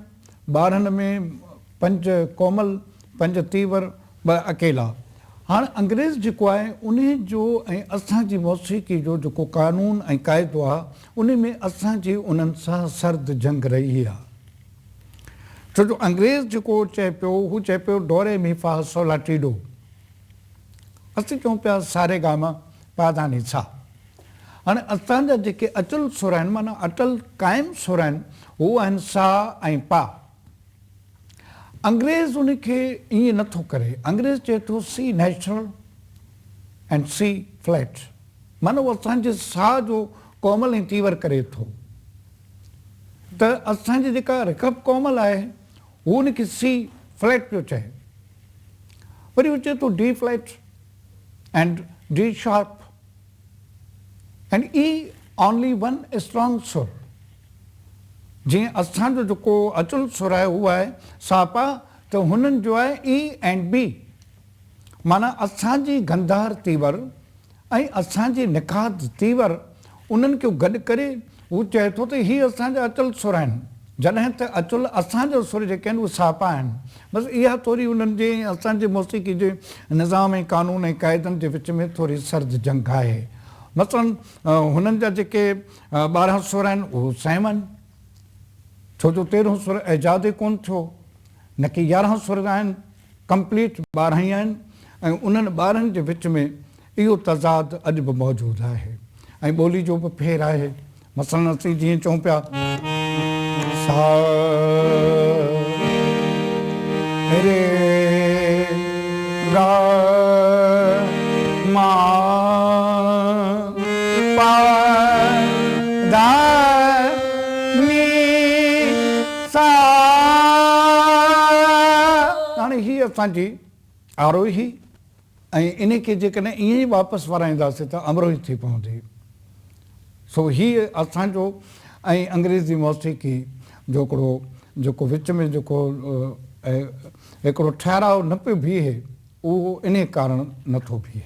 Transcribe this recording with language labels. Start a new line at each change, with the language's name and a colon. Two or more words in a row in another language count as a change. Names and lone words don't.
Sindhi: 12 में 5 कोमल, 5 तीवर, 2 अकेला। हाणे अंग्रेज़ जेको आहे उन जो ऐं असांजी मौसीक़ी जो जेको क़ानून ऐं क़ाइदो आहे उन में असांजी उन्हनि सां सर्द जंग रही आहे। छो जो अंग्रेज़ जेको चए पियो हू चए पियो डोरे मी फा सोला टीडो, असीं चऊं पिया सारे गामा पादानी सा। हाणे असांजा जेके अचल सुर आहिनि माना अटल क़ाइमु सुर आहिनि हू आहिनि सा ऐं पा। अंग्रेज़ उनखे ईअं नथो करे, अंग्रेज़ चए थो
English: C natural and C flat,
Sindhi: माना उहो असांजे साह जो कोमल ऐं तीवर करे थो। त असांजी जेका रिकब कोमल आहे हू उनखे सी फ्लैट पियो चए, वरी उहो चए थो
English: D flat and D sharp and E only one strong
Sindhi: सुर। जीअं असांजो जेको अचल सुर आहे उहो आहे सापा, त हुननि जो आहे
English: E and B,
Sindhi: माना असांजी गंधार तीवर ऐं असांजी निखात तीवर उन्हनि खे गॾु करे हू चए थो त हीअ असांजा अचल सुर आहिनि, जॾहिं त अचल असांजा सुर जेके आहिनि उहे सापा आहिनि। बसि इहा थोरी उन्हनि जे असांजे मौसीक़ी जे निज़ाम ऐं क़ानून ऐं क़ाइदनि जे विच में थोरी सर्द जंग आहे। मसलन हुननि जा जेके 12 सुर आहिनि उहे सेम आहिनि, छो जो 13 सुर ऐजाद कोन थियो, न कि 11 सुर आहिनि कंप्लीट 12 ई आहिनि ऐं उन्हनि 12 जे विच में इहो तज़ाद अॼु बि मौजूदु आहे ऐं ॿोली जो बि फेर आहे। मसलन असीं जीअं चऊं पिया सा रे गा मा पा दा नी सा, हाणे ही असांजी आरोही ऐं इन खे जेकॾहिं ईअं ई वापसि वराईंदासीं त अमरोही थी पवंदी। सो हीअ असांजो ऐं अंग्रेज़ी मौसीक़ी जो हिकिड़ो जेको विच में जेको हिकिड़ो ठहराव न पियो बीहे उहो इन कारण नथो बीहे।